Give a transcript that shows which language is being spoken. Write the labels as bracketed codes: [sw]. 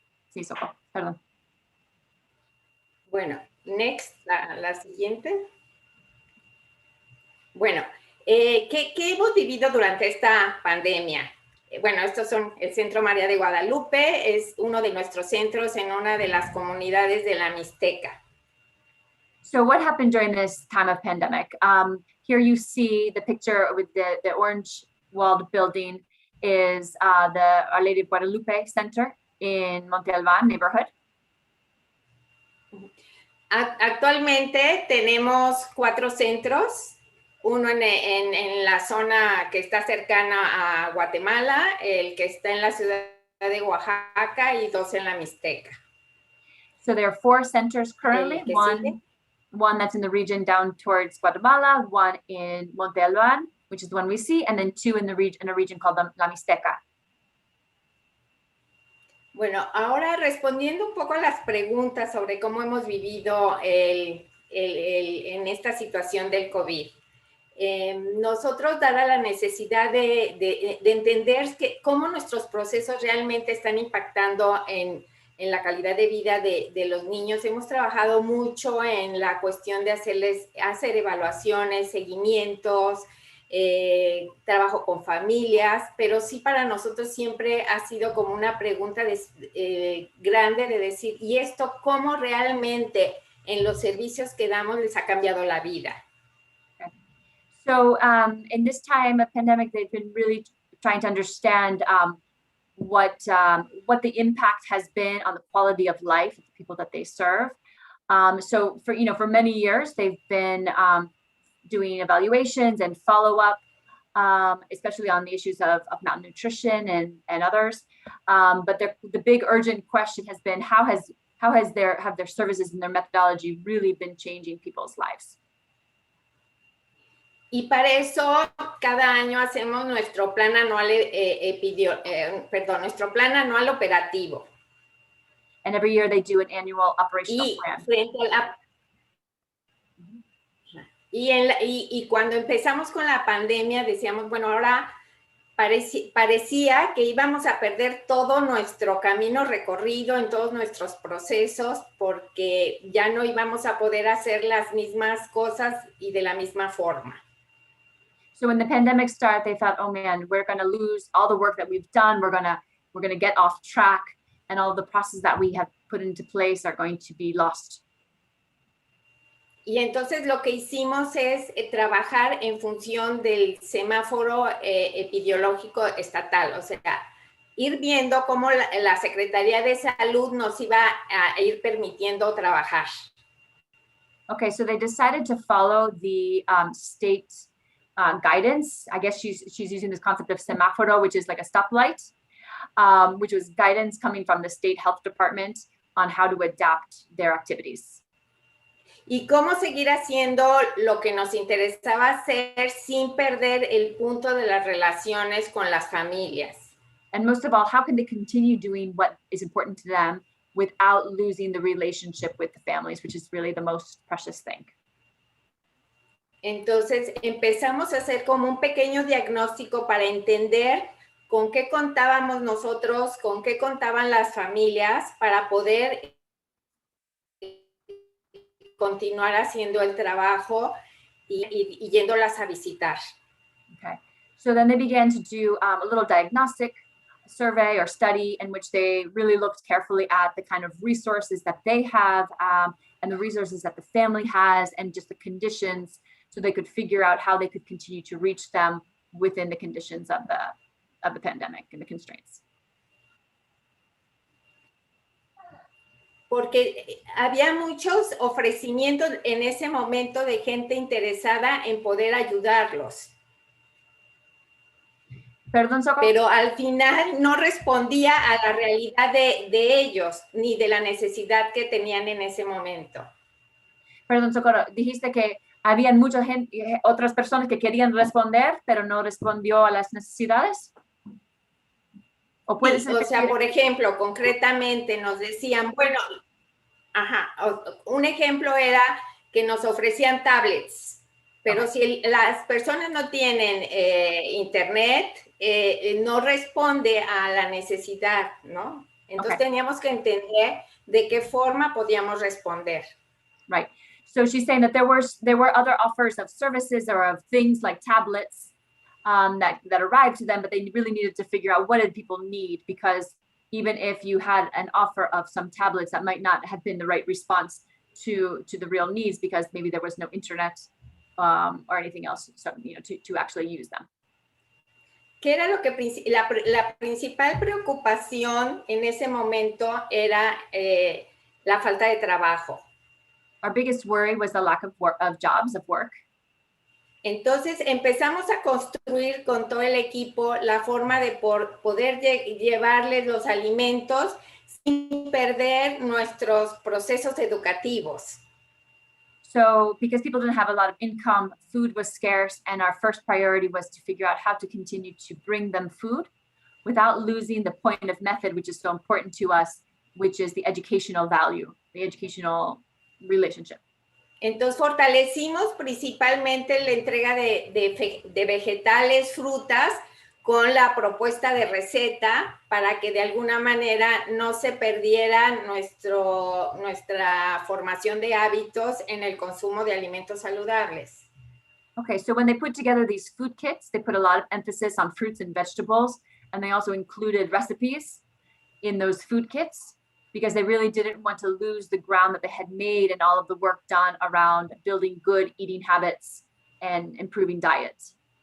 [es] Sí, Soco, perdón. Bueno, next, la siguiente. Bueno, ¿qué hemos vivido durante esta pandemia? Bueno, estos son el Centro María de Guadalupe, es uno de nuestros centros en una de las comunidades de la Mixteca. [en] So what happened during this time of pandemic? Here you see the picture with the orange walled building is the Our Lady of Guadalupe Center in Monte Albán neighborhood. [es] Actualmente tenemos 4 centros, uno en la zona que está cercana a Guatemala, el que está en la ciudad de Oaxaca y 2 en la Mixteca. [en] So there are 4 centers currently, one that's in the region down towards Guatemala, one in Monte Albán, which is the one we see, and then 2 in a region called La Mixteca. [es] Bueno, ahora respondiendo un poco a las preguntas sobre cómo hemos vivido en esta situación del COVID. Nosotros, dada la necesidad de entender cómo nuestros procesos realmente están impactando en la calidad de vida de los niños, hemos trabajado mucho en la cuestión de hacer evaluaciones, seguimientos, trabajo con familias, pero sí para nosotros siempre ha sido como una pregunta grande de decir, ¿y esto cómo realmente en los servicios que damos les ha cambiado la vida? [en] So in this time of pandemic, they've been really trying to understand what the impact has been on the quality of life of the people that they serve. So for many years, they've been doing evaluations and follow-up, especially on the issues of malnutrition and others. But the big urgent question has been have their services and their methodology really been changing people's lives? [es] Y para eso, cada año hacemos nuestro plan anual, nuestro plan anual operativo. [en] And every year they do an annual operational plan. [es] Y cuando empezamos con la pandemia decíamos, bueno, ahora parecía que íbamos a perder todo nuestro camino recorrido en todos nuestros procesos porque ya no íbamos a poder hacer las mismas cosas y de la misma forma. [en] So when the pandemic started, they thought, oh man, we're going to lose all the work that we've done. We're going to get off track, and all the processes that we have put into place are going to be lost. [es] Y entonces lo que hicimos es trabajar en función del semáforo epidemiológico estatal, o sea, ir viendo cómo la Secretaría de Salud nos iba a ir permitiendo trabajar. [en] Okay, so they decided to follow the state guidance. I guess she's using this concept of semáforo, which is like a stoplight, which was guidance coming from the state health department on how to adapt their activities. [es] Y cómo seguir haciendo lo que nos interesaba hacer sin perder el punto de las relaciones con las familias. [en] And most of all, how can they continue doing what is important to them without losing the relationship with the families, which is really the most precious thing. [es] Entonces empezamos a hacer como un pequeño diagnóstico para entender con qué contábamos nosotros, con qué contaban las familias para poder continuar haciendo el trabajo y yéndolas a visitar. [en] Okay, so then they began to do a little diagnostic survey or study in which they really looked carefully at the kind of resources that they have and the resources that the family has and just the conditions, so they could figure out how they could continue to reach them within the conditions of the pandemic and the constraints. [es] Porque había muchos ofrecimientos en ese momento de gente interesada en poder ayudarlos. Perdón, Socorro. Pero al final no respondía a la realidad de ellos, ni de la necesidad que tenían en ese momento. Perdón, Socorro, dijiste que habían mucha gente, otras personas que querían responder, pero no respondió a las necesidades. ¿O puede ser? O sea, por ejemplo, concretamente nos decían, bueno, un ejemplo era que nos ofrecían tablets, pero si las personas no tienen internet, no responde a la necesidad, ¿no? Entonces teníamos que entender de qué forma podíamos responder. [en] Right. So she's saying that there were other offers of services or of things like tablets that arrived to them, but they really needed to figure out what did people need, because even if you had an offer of some tablets, that might not have been the right response to the real needs, because maybe there was no internet or anything else, so, to actually use them. [es] ¿Qué era lo que la principal preocupación en ese momento era la falta de trabajo? [en] Our biggest worry was the lack of jobs, of work. [es] Entonces empezamos a construir con todo el equipo la forma de poder llevarles los alimentos sin perder nuestros procesos educativos. [en] So because people didn't have a lot of income, food was scarce, and our first priority was to figure out how to continue to bring them food without losing the point of method, which is so important to us, which is the educational value, the educational relationship. [es] Entonces fortalecimos principalmente la entrega de vegetales, frutas, con la propuesta de receta para que de alguna manera no se perdiera nuestra formación de hábitos en el consumo de alimentos saludables. [en] Okay, so when they put together these food kits, they put a lot of emphasis on fruits and vegetables, and they also included recipes in those food kits, because they really didn't want to lose the ground that they had made and all of the work done around building good eating habits and improving diets.